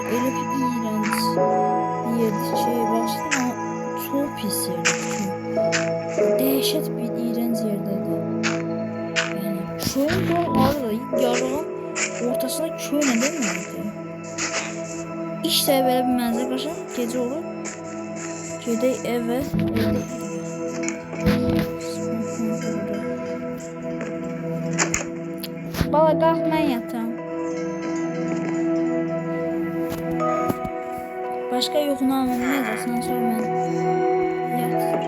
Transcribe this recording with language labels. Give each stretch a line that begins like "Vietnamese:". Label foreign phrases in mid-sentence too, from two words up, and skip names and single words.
Turkish: Öyle bir iğrenç bir yerdi. Başta çok pis yerdi. Dehşet bir iğrenç yerdeydi. Yani köyün bu arada yarığın ortasında köy neden vardı?
Azerbaijani: İşte yüksək belə bir mənzərə qarşı gecə olur. Gedək evə. Bala qalx, mən yatam. Başqa yoxunu anlamayacaqsan, sonra mən yat.